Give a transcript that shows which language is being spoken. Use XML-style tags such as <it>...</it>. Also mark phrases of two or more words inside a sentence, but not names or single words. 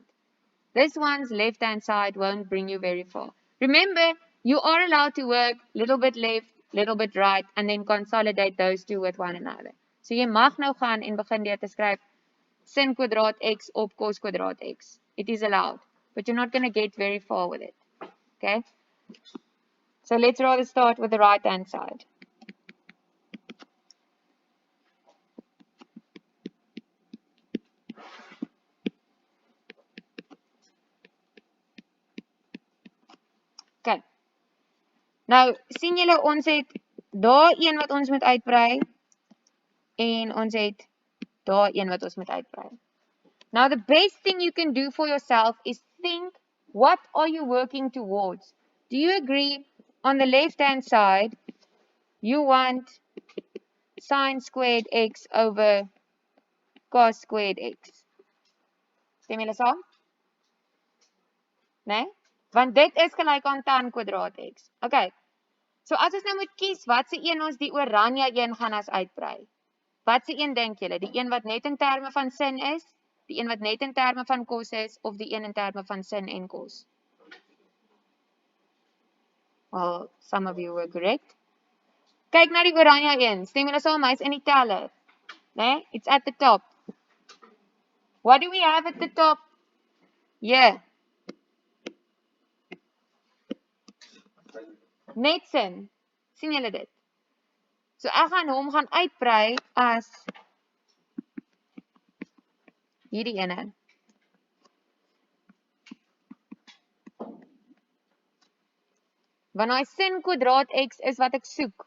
<en>This one's left-hand side won't bring you very far. Remember, you are allowed to work little bit left, little bit right, and then consolidate those two with one another.</en> <af>So jy mag nou gaan en begin deur te skryf sin kwadraat x op cos kwadraat x.</af> <en>It is allowed, but you're not going to get very far with it. Okay? So let's rather start with the right-hand side. Okay.</en> <af>Nou, sien julle ons het daar een wat ons moet uitbrei en ons het daar een wat ons moet uitbrei.</af> <en>Now the best thing you can do for yourself is think, what are you working towards? Do you agree on the left hand side you want sine squared x over cos squared x?</en> <af>Stem julle saam? Nee? Want dit is gelyk aan tan kwadraat x. Okay. So as ons nou moet kies wat se een ons die oranje een gaan as uitbrei. Wat se een dink julle? Die een wat net in terme van sin is, die een wat net in terme van kos is of die een in terme van sin en kos?</af> <en>Well, some of you were correct.</en> <af>Kyk na die oranje een. Stem julle saam, hy's in die teller. Nee,</af> <en>it's at the top. What do we have at the top? Yeah.</en> <af>Net sin. Sien julle dit? So ek gaan hom gaan uitbrei as hierdie ene. Want hy sin kwadraat x is wat ek soek.</af>